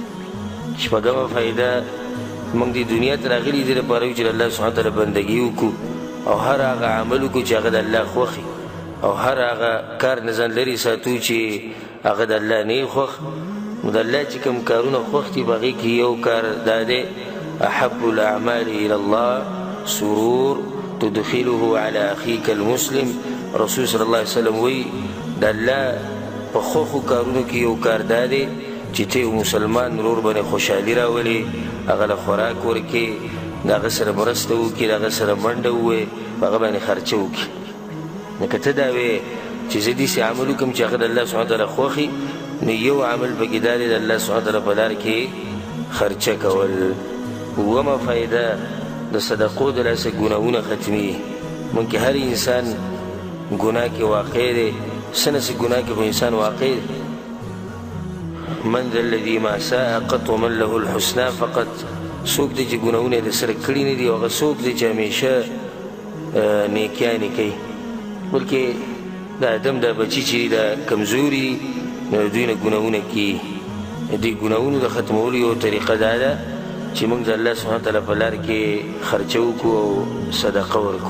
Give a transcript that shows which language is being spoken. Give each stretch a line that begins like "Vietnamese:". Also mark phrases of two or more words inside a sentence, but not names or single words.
Pashto: شپږمه فایده، موږ د دنیا ته راغلي دې لپاره یو چې د الله
Arabic: سبحانه وتعالی
Pashto: بندګي وکړو او هر هغه عمل وکړو چې هغه د الله خوښ وي، او هر هغه کار نه ځان لرې ساتو چې هغه د الله نه خوښ. نو د الله چې کوم کارونه خوښ دي په هغې کې یو کار دا دی
Arabic: احب الاعمال الى الله سرور تدخله على اخيك المسلم.
Pashto: رسول
Arabic: صلی الله علیه وسلم
Pashto: وایي د الله په خوښو کارونو کې یو کار دا دی چې ته یو مسلمان ورور باندې خوشحالي راولې، هغه له خوراک ورکړې، د هغه سره مرسته وکړي، د هغه سره منډه ووایې، په هغه باندې خرچه وکړي. نو که ته دا وایې چې زه داسې عمل وکړم چې هغه د الله
Arabic: سبحانه وتعالی
Pashto: خوښ وي، نو یو عمل پکې دا دی د الله
Arabic: سبحانه وتعالی
Pashto: په لار کې خرچه کول. اوومه فایده، د صدقو د لاسه ګناهونه ختمېږي. ممکن هر انسان ګناه کې واقع دی، څه نه څه ګناه کې خو انسان واقع دی.
Arabic: من ذا الذي ما ساء قط ومن له الحسنى فقط،
Pashto: څوک دی چې ګناهونه یې د سره کړي نه دي، او هغه څوک دی چې همیشه نیکیانې کوي. بلکې د آدم دا بچي چې دا کمزوري، نو دوی نه ګناهونه کېږي. د ګناهونو د ختمولو یو طریقه دا ده چې موږ د الله
Arabic: سبحانه وتعالی
Pashto: په لار کې خرچه وکړو او صدقه ورکړو.